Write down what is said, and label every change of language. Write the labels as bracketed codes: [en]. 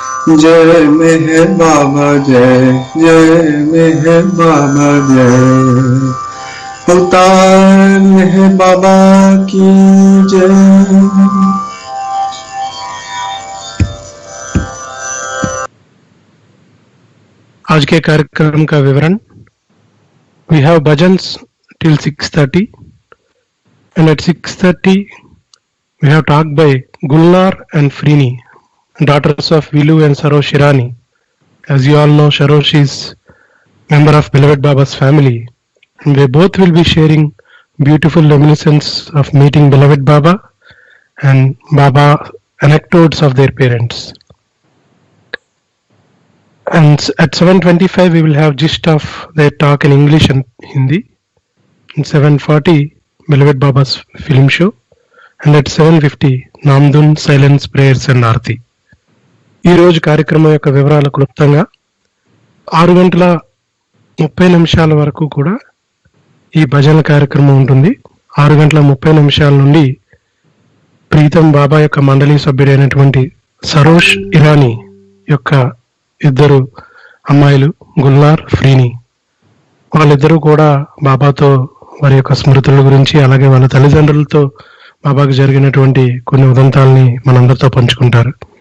[hi] जय मेहर बाबा जय जय मेहर बाबा जय। अवतार मेहर बाबा की जय। आज के कार्यक्रम का विवरण। [en] We have Bhajans till 6:30 and at 6:30 we have talk by Gulnar and Freny, daughters of Viloo and Sarosh Irani. As you all know, Sarosh is member of beloved Baba's family and they both will be sharing beautiful reminiscences of meeting beloved Baba and Baba anecdotes of their parents. And at 7:25 we will have gist of their talk in English and Hindi. At 7:40 beloved Baba's film show and at 7:50 Naam, Dhun, silence, prayers and Arti. [te] ఈ రోజు కార్యక్రమం యొక్క వివరాలు క్లుప్తంగా 6:30 వరకు కూడా ఈ భజన కార్యక్రమం ఉంటుంది. 6:30 నుండి ప్రీతం బాబా యొక్క మండలి సభ్యుడైనటువంటి సరోష్ ఇరానీ యొక్క ఇద్దరు అమ్మాయిలు గుల్నార్, ఫ్రీనీ, వాళ్ళిద్దరూ కూడా బాబాతో వారి యొక్క స్మృతుల గురించి అలాగే వాళ్ళ తల్లిదండ్రులతో బాబాకు జరిగినటువంటి కొన్ని ఉదంతాలని మనందరితో పంచుకుంటారు.